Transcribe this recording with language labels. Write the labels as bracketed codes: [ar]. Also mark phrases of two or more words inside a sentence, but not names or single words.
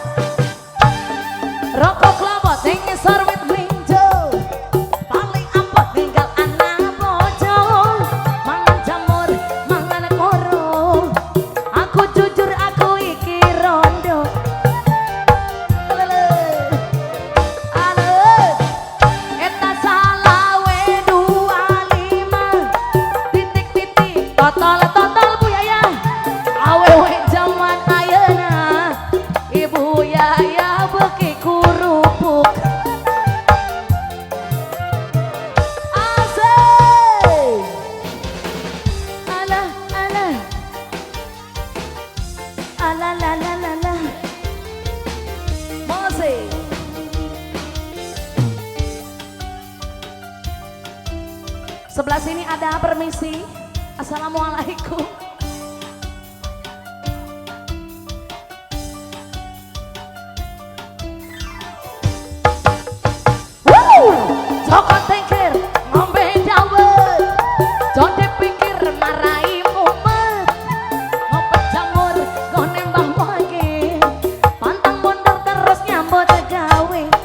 [jv] rokok kelapa sing ngisor wit blinjo, paling apot tinggal anak bojo, mangan jamur mangan koro, aku jujur aku iki rondo. [su] Eta salawe 25 titik-titik totol-totol Bu Yaya, awewe jaman ayeuna Ibu Yaya beki kurupuk. [id] Asik. Alah alah alah la la la la. Masih sebelah sini ada permisi. Assalamualaikum. [jv] Cokot tengker ngombe dawet, jadi pikir marai mumet, ngopek jamur gone mbah wage, pantang mundur terus nyambut gawe.